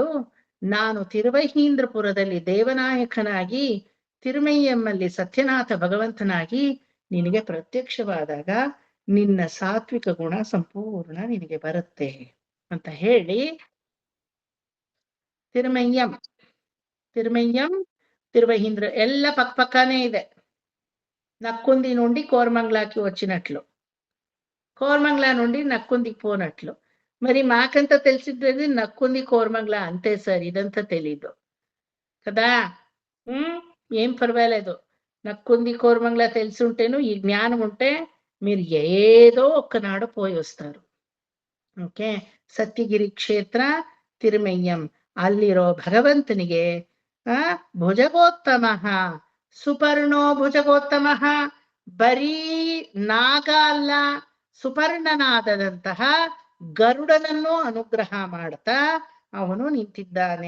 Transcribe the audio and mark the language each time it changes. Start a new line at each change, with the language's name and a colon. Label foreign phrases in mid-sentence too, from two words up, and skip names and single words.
Kannada: ನಾನು ತಿರುವಹೀಂದ್ರಪುರದಲ್ಲಿ ದೇವನಾಯಕನಾಗಿ, ತಿರುಮಯ್ಯಮ್ಮಲ್ಲಿ ಸತ್ಯನಾಥ ಭಗವಂತನಾಗಿ ನಿನಗೆ ಪ್ರತ್ಯಕ್ಷವಾದಾಗ ನಿನ್ನ ಸಾತ್ವಿಕ ಗುಣ ಸಂಪೂರ್ಣ ನಿನಗೆ ಬರುತ್ತೆ ಅಂತ ಹೇಳಿ ತಿರುಮಯ್ಯಂ ತಿರುವಹೀಂದ್ರ ಎಲ್ಲ ಪಕ್ಕನೇ ಇದೆ.
Telugu: నక్కుంది నుండి కోరమంగళకి వచ్చినట్లు, కోరమంగళ నుండి నక్కుందికి పోనట్లు. మరి మాకంత తెలిసింది నక్కుంది కోరమంగళ అంతే సార్, ఇదంతా తెలీదు కదా. ఏం పర్వాలేదు, నక్కుంది కోరమంగళ తెలిసి ఉంటేను ఈ జ్ఞానం ఉంటే మీరు ఏదో ఒక్కనాడు పోయి వస్తారు.
Kannada: ఓకే, సత్యగిరి క్షేತ್ರ ತಿರುಮಯ್ಯಂ ಅಲ್ಲಿರೋ ಭಗವಂತನಿಗೆ ಭುಜಗೋತ್ತಮ, ಸುಪರ್ಣೋ ಭುಜಗೋತ್ತಮ, ಬರೀ ನಾಗ ಅಲ್ಲ, ಸುಪರ್ಣನಾದಂತಹ ಗರುಡನನ್ನು ಅನುಗ್ರಹ ಮಾಡ್ತಾ ಅವನು ನಿಂತಿದ್ದಾನೆ.